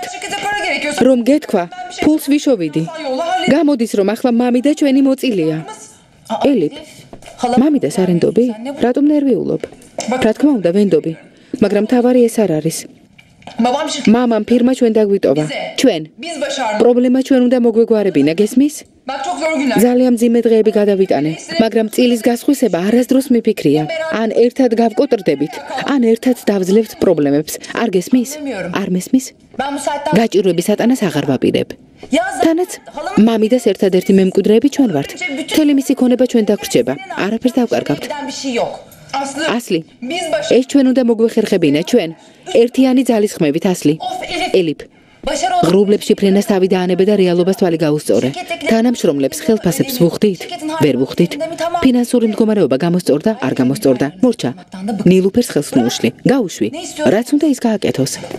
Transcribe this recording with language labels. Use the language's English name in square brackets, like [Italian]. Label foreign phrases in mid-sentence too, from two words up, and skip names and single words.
[Turkish] Şirkete para gerekiyorsa [Georgian] რომ გეთქვა, ფულს ვიშოვიდი. [Turkish] yolla hallet. [Georgian] გამოდის რომ ახლა მამი და ჩვენი მოწილია. ელიფ, მამიდას არ ენდობი? რატომ ნერვიულობ? რა თქმა უნდა, ვენდობი. მაგრამ თავარი ეს არ არის. [Turkish] Babam şirket. [Georgian] მამამ ფირმა ჩვენ დაგვიტოვა. ჩვენ. [Turkish] Biz başardık. [Georgian] პრობლემა ჩვენ უნდა მოგვეგვარებინა, გესმის? [Turkish] Bak çok zor günler. [Georgian] ძალიან მძიმე დღეები გადავიტანე, მაგრამ წილის გასხვისება არასდროს მიფიქრია. ან ერთად გავკოტრდებით, ან ერთად დავძლევთ პრობლემებს. არ გესმის? არ მესმის? [Turkish] Ben bu saatten [Georgian] გაჭირვების ატანას აღარ ვაპირებ. [Turkish] yaz. [Georgian] თანაც მამიდას ერთადერთი მემკვიდრეები ჩვენ ვართ. მთელი მისი ქონება ჩვენ დაგვრჩება. არაფერს დავკარგავთ. [Turkish] Giden bir şey yok. Aslı. [Georgian] ასლი, [Turkish] Biz başardık. [Georgian] ეს ჩვენ უნდა მოგვეხერხებინა, ჩვენ. ერთიანი ძალისხმევით, ასლი. [Turkish] Of Elif. [Georgian] ელიფ, ღრუბლებში ფრენას თავი დაანებე და რეალობას თვალი გაუსწორე. თანამშრომლებს ხელფასებს ვუხდით? ვერ ვუხდით. ფინანსური მდგომარეობა გამოსწორდა, არ გამოსწორდა. მორჩა. ნილუფერს ხელს მოუშლი. გაუშვი. რაც უნდა ის გააკეთოს.